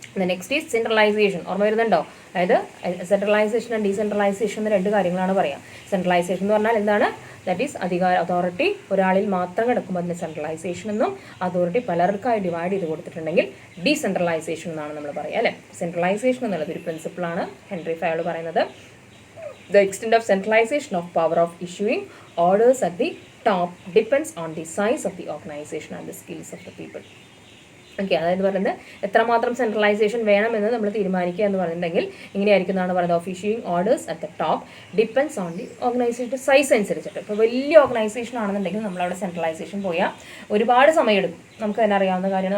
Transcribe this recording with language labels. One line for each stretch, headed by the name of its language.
English: Next is centralisation.
Malayalam: ഓർമ്മ വരുന്നുണ്ടോ? അതായത് സെൻട്രലൈസേഷൻ ആൻഡ് ഡീസെൻട്രലൈസേഷൻ എന്ന 2 കാര്യങ്ങളാണ് പറയാം. സെൻട്രലൈസേഷൻ എന്ന് പറഞ്ഞാൽ എന്താണ്,
English: that is
Malayalam: അതോറിറ്റി ഒരാളിൽ മാത്രം കിടക്കുമ്പോൾ അതിന് സെൻട്രലൈസേഷൻ എന്നും, അതോറിറ്റി പലർക്കായി ഡിവൈഡ് ചെയ്ത് കൊടുത്തിട്ടുണ്ടെങ്കിൽ ഡീസെൻട്രലൈസേഷൻ എന്നാണ് നമ്മൾ പറയുക അല്ലേ. സെൻട്രലൈസേഷൻ എന്നുള്ളത് ഒരു പ്രിൻസിപ്പിളാണ് ഹെൻറി ഫയോൾ പറയുന്നത്.
English: The extent of centralization of power of issuing orders at the top depends on the size of the organization and the skills of the people.
Malayalam: Okay, അതായത് പറയുന്നത് എത്രമാത്രം സെൻട്രലൈസേഷൻ വേണമെന്ന് നമ്മൾ തീരുമാനിക്കുക എന്ന് പറഞ്ഞിട്ടുണ്ടെങ്കിൽ ഇങ്ങനെയായിരിക്കും എന്നാണ് പറയുന്നത്.
English: of issuing orders at the top depends on the
Malayalam: ഓർഗനൈസേഷൻ്റെ size അനുസരിച്ചിട്ട്. ഇപ്പോൾ വലിയ ഓർഗനൈസേഷൻ ആണെന്നുണ്ടെങ്കിൽ നമ്മളവിടെ സെൻട്രലൈസേഷൻ പോയാൽ ഒരുപാട് സമയം എടുക്കും. നമുക്ക് തന്നെ അറിയാവുന്ന കാര്യമാണ്.